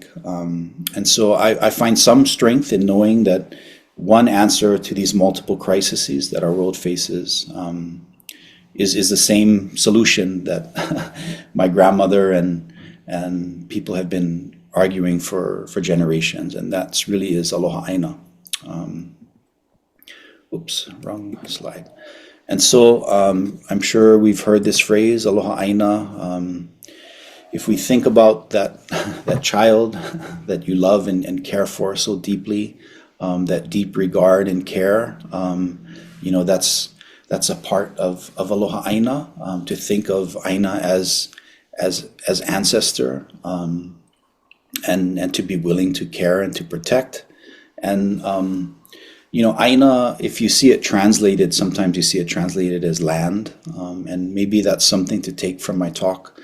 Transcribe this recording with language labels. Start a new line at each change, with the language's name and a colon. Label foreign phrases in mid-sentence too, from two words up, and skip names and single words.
English: And so I find some strength in knowing that one answer to these multiple crises that our world faces is the same solution that my grandmother and people have been arguing for generations, and that's really is
Hawaiian: aloha aina.
English: Oops, wrong slide. And so I'm sure we've heard this phrase,
Hawaiian: aloha aina.
English: If we think about that child that you love and care for so deeply, that deep regard and care, that's a part of
Hawaiian: aloha aina,
English: to think of aina as ancestor, and to be willing to care and to protect. And aina, if you see it translated, sometimes you see it translated as land, and maybe that's something to take from my talk.